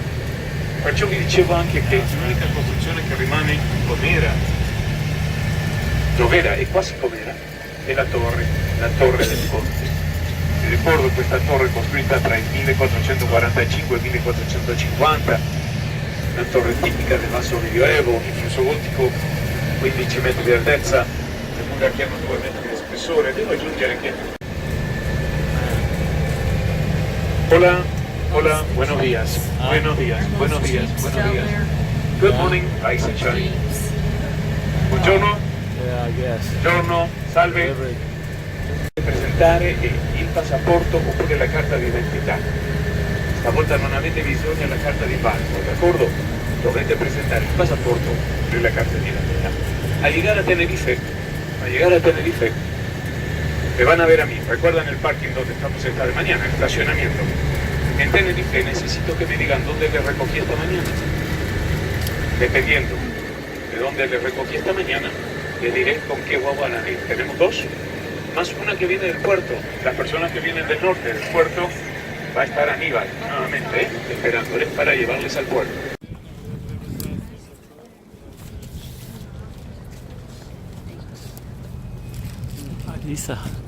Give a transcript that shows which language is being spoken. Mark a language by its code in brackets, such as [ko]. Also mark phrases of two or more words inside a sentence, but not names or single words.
[it] Perciò vi dicevo anche che l'unica costruzione che rimane com'era, dov'era e quasi com'era, è la torre del ponte. Vi ricordo questa torre costruita tra il 1445 e il 1450, una torre tipica del basso medioevo, influsso gotico, 15 metri di altezza, le mura che hanno 2 metri di spessore. Devo aggiungere che... [es] Hola, hola, buenos días, buenos días, buenos días, buenos días. [en] Good morning, rise and shine. [it] Buongiorno, [en] Yeah, I guess. [it] buongiorno, salve. Presentare il passaporto oppure la carta d'identità. Stavolta non avete bisogno della carta di banco, d'accordo? Dovete presentare il passaporto e la carta d'identità. [es] Al llegar a Tenerife, me van a ver a mí. ¿Recuerdan el parking donde estamos esta de mañana, el estacionamiento? En Tenerife necesito que me digan dónde les recogí esta mañana. Dependiendo de dónde les recogí esta mañana, les diré con qué guagua van a ir. Tenemos 2, más una que viene del puerto. Las personas que vienen del norte del puerto, va a estar Aníbal nuevamente, esperándoles para llevarles al puerto. Lisa.